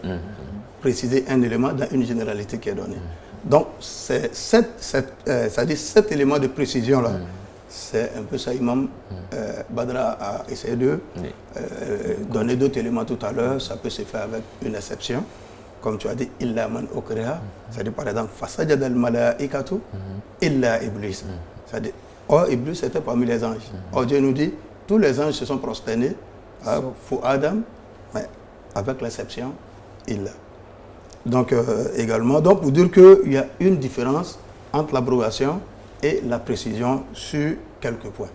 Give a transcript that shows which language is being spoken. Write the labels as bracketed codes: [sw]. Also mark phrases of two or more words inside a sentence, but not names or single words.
[fr] Préciser un élément dans une généralité qui est donnée. Donc, c'est cet élément de précision-là, c'est un peu ça, Imam Badra a essayé de donner d'autres éléments tout à l'heure. Ça peut se faire avec une exception, comme tu as dit, [ar] إلا من أكره, [fr] c'est-à-dire par exemple, [ar] فسجد الملائكة إلا إبليس. [fr] C'est-à-dire, Iblis était parmi les anges. Dieu nous dit, tous les anges se sont prosternés pour Adam, mais avec l'exception, illa. Donc, également, donc pour dire qu'il y a une différence entre l'abrogation et la précision sur quelques points.